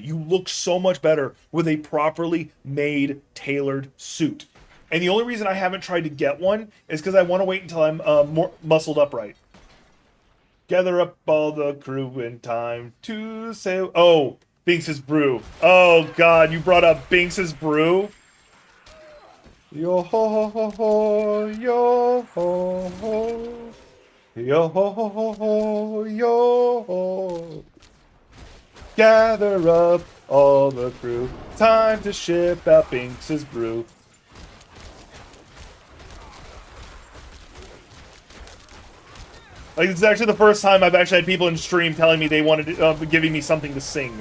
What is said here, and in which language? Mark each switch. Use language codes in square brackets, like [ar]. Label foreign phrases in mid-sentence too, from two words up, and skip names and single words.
[en] You look so much better with a properly made, tailored suit. And the only reason I haven't tried to get one is because I want to wait until I'm more muscled upright. Gather up all the crew in time to sail. Oh, Binks's Brew. Oh god, you brought up Binks's Brew? Yo ho ho ho, yo ho ho. Yo ho ho ho ho, yo ho. Gather up all the crew. Time to ship out Binks's Brew. Like, this is actually the first time I've actually had people in stream telling me they wanted to, giving me something to sing.